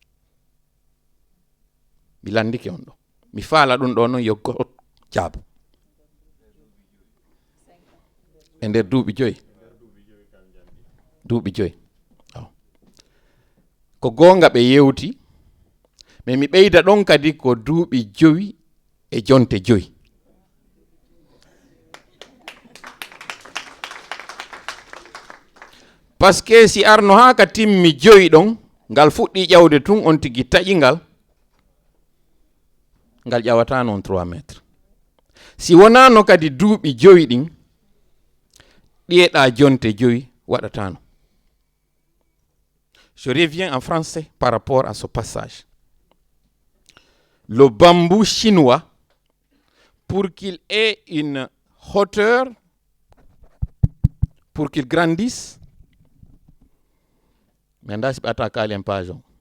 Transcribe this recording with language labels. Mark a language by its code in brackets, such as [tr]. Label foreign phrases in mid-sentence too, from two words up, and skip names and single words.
[ff] mi landike on ɗo mi faala ɗum ɗo noon yo goto jaabu e nder duuɓi 5 duuɓi 5 ko gonga ɓe yewti mais mi ɓeyda ɗon kadi ko duuɓi 5 e jonte 5 [fr] parce que [ff] si arno ha ka timmi 5 ɗon ngal fuɗɗi ƴawde tun on tigi taƴi ngal ƴawata noon 3 métres si wonano kadi duuɓi 5 ɗin ɗiyeɗa jonte 5 waɗatano. [fr] Je reviens en français par rapport à ce passage. Le bambou chinois, pour qu'il ait une hauteur, pour qu'il grandisse, maintenant c'est pas ta un page.